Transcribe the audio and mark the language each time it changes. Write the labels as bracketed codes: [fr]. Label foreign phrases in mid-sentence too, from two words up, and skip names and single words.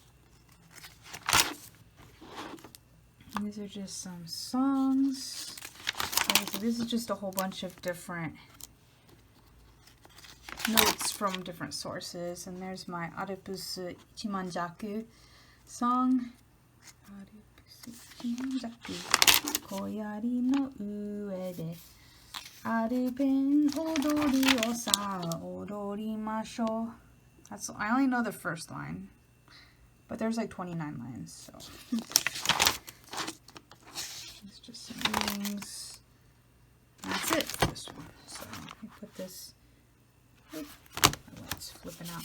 [en] These are just some songs. Okay, so this is just a whole bunch of different notes from different sources. And there's my Arupusu Ichimanjaku song. [ja] アルプス一万尺 小槍の上で アルペン踊りを さあ踊りましょう. [en] I only know the first line, but there's like 29 lines, so it's just some earrings. That's it for this one. So we put this. Oh, it's flipping out.